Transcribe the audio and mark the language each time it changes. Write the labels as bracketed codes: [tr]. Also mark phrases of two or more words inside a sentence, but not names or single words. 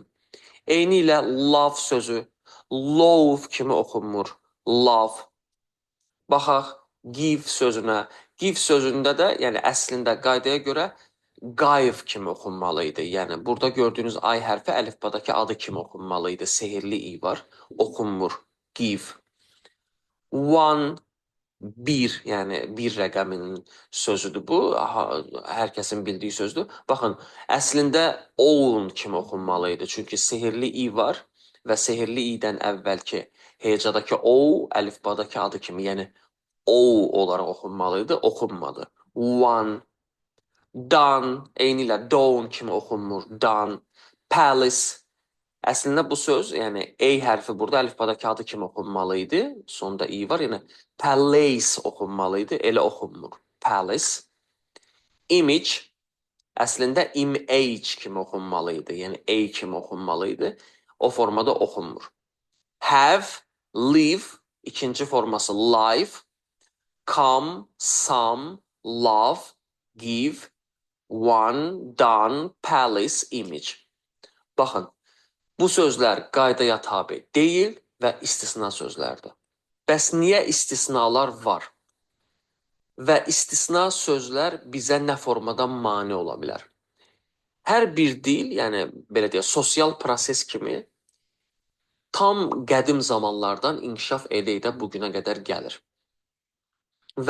[az] Eyni ilə love sözü love kimi oxunmur. Love. Baxaq, give sözünə. Give sözündə də, yəni əslində qaydaya görə qayf kimi oxunmalıydı. Yəni burada gördüyünüz ay hərfi əlifbadakı adı kimi oxunmalıydı. Sehirli i var, oxunmur. Give. One, bir, yəni bir rəqəminin sözüdür bu. Hər kəsin bildiyi sözdür. Baxın, əslində own kimi oxunmalıydı. Çünki sehirli i var və sehirli i-dən əvvəlki hecadakı o, əlifbadakı adı kimi, yəni o olaraq oxunmalıydı, oxunmadı. [en] One, done, [az] eyni ilə down kimi oxunmur, done. Palace, əslində bu söz, yəni A hərfi burada əlifbadakı adı kimi oxunmalıydı, sonda i var, yəni palace oxunmalıydı, elə oxunmur. Palace. Image, əslində image kimi oxunmalıydı, yəni A kimi oxunmalıydı, o formada oxunmur. [en] Have, live, [az] ikinci forması [en] life, come, some, love, give, one, done, palace, image. [az] Baxın, bu sözlər qaydaya tabe deyil və istisna sözlərdir. Bəs niyə istisnalar var? Və istisna sözlər bizə nə formadan mane ola bilər? Hər bir dil, yəni belə deyək, sosial proses kimi tam qədim zamanlardan inkişaf edə-edə bugünə qədər gəlir.